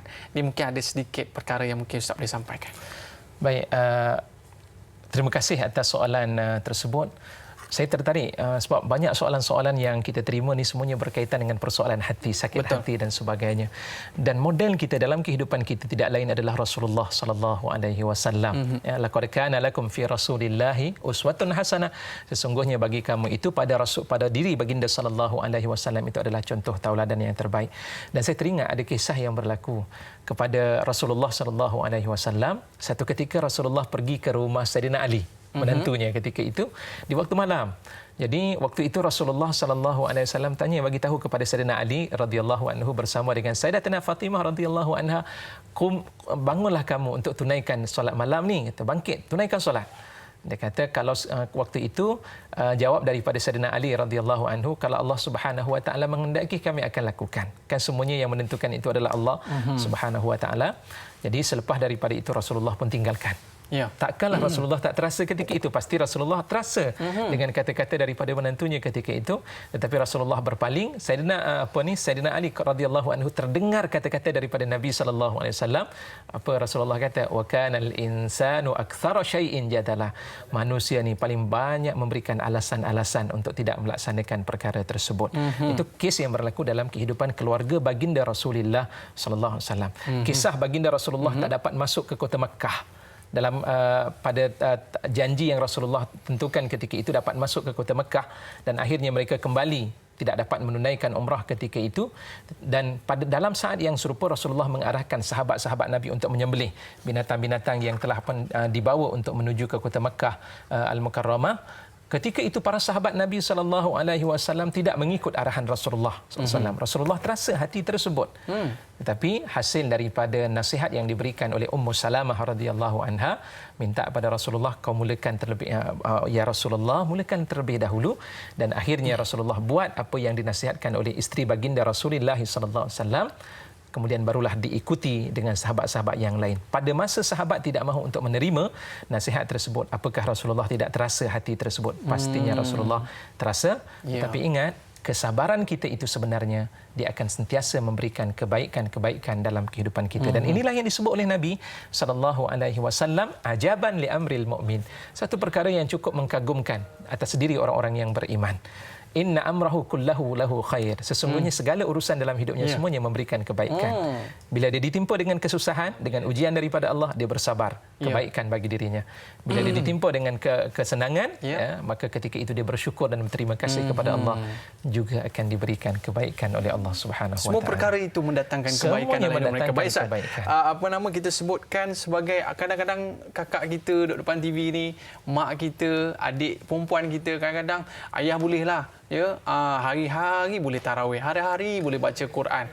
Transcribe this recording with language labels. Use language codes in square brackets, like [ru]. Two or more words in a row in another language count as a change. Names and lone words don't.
[ms] Ini mungkin ada sedikit perkara yang mungkin Ustaz boleh sampaikan. Baik, terima kasih atas soalan tersebut. Saya tertarik sebab banyak soalan-soalan yang kita terima ni semuanya berkaitan dengan persoalan hati, sakit hati dan sebagainya. Dan model kita dalam kehidupan kita tidak lain adalah Rasulullah [ar] صلى الله عليه وسلم. لقد كان لكم في رسول الله أسوة حسنة. [ms] Sesungguhnya bagi kamu itu pada diri baginda [ar] صلى الله عليه وسلم [ms] itu adalah contoh tauladan yang terbaik. Dan saya teringat ada kisah yang berlaku kepada Rasulullah [ar] صلى الله عليه وسلم. [ms] Satu ketika Rasulullah pergi ke rumah Sayyidina Ali. menantunya ketika itu di waktu malam. Jadi waktu itu Rasulullah [ar] صلى الله عليه وسلم [ms] tanya, bagi tahu kepada Sayyidina Ali [ar] رضي الله عنه [ms] bersama dengan Sayyidatina Fatimah [ar] رضي الله عنها, [ms] bangunlah kamu untuk tunaikan solat malam ni, kata bangkit tunaikan solat. Dia kata kalau waktu itu jawab daripada Sayyidina Ali [ar] رضي الله عنه, [ms] kalau Allah [ar] سبحانه وتعالى [ms] menghendaki kami akan lakukan. Kan semuanya yang menentukan itu adalah Allah [ar] سبحانه وتعالى. [ms] Jadi selepas daripada itu Rasulullah pun tinggalkan. Ya. Takkanlah Rasulullah tak terasa ketika itu. Pasti Rasulullah terasa dengan kata-kata daripada menantunya ketika itu. Tetapi Rasulullah berpaling. Sayyidina Ali [ar] رضي الله عنه [ms] terdengar kata-kata daripada Nabi [ar] صلى الله عليه وسلم. [ms] Apa Rasulullah kata? [ar] وكان الإنسان أكثر شيء جدلا. [ms] Manusia ni paling banyak memberikan alasan-alasan untuk tidak melaksanakan perkara tersebut. Itu kes yang berlaku dalam kehidupan keluarga baginda Rasulullah [ar] صلى الله عليه وسلم. [ms] Kisah baginda Rasulullah tak dapat masuk ke kota Makkah. Dalam pada janji yang Rasulullah tentukan ketika itu dapat masuk ke kota Mekah, dan akhirnya mereka kembali tidak dapat menunaikan umrah ketika itu. Dan pada dalam saat yang serupa Rasulullah mengarahkan sahabat-sahabat Nabi untuk menyembelih binatang-binatang yang telah dibawa untuk menuju ke kota Mekah Al-Mukarramah. Ketika itu para sahabat Nabi SAW tidak mengikut arahan Rasulullah SAW. Rasulullah terasa hati tersebut. Tetapi hasil daripada nasihat yang diberikan oleh Ummu Salamah [ar] رضي الله عنها, [ms] minta kepada Rasulullah, kau mulakan terlebih [ar] يا رسول الله, [ms] mulakan terlebih dahulu. Dan akhirnya Rasulullah buat apa yang dinasihatkan oleh isteri baginda Rasulullah SAW. Kemudian barulah diikuti dengan sahabat-sahabat yang lain. Pada masa sahabat tidak mahu untuk menerima nasihat tersebut, apakah Rasulullah tidak terasa hati tersebut? Pastinya Rasulullah terasa. Tapi ingat, kesabaran kita itu sebenarnya dia akan sentiasa memberikan kebaikan-kebaikan dalam kehidupan kita. Dan inilah yang disebut oleh Nabi SAW, [ar] عجبا لأمر المؤمن. [ms] Satu perkara yang cukup mengkagumkan atas diri orang-orang yang beriman. [ar] إن أمره كله له خير. [ms] Sesungguhnya segala urusan dalam hidupnya semuanya memberikan kebaikan. Bila dia ditimpa dengan kesusahan, dengan ujian daripada Allah, dia bersabar. Kebaikan bagi dirinya. Bila dia ditimpa dengan kesenangan, maka ketika itu dia bersyukur dan berterima kasih kepada Allah, juga akan diberikan kebaikan oleh Allah [ar] سبحانه وتعالى. [ms] Semua perkara itu mendatangkan kebaikan kepada mereka. Baik, apa nama kita sebutkan sebagai, kadang-kadang kakak kita duduk depan TV ni, mak kita, adik perempuan kita, kadang-kadang ayah bolehlah hari-hari boleh tarawih, hari-hari boleh baca Quran.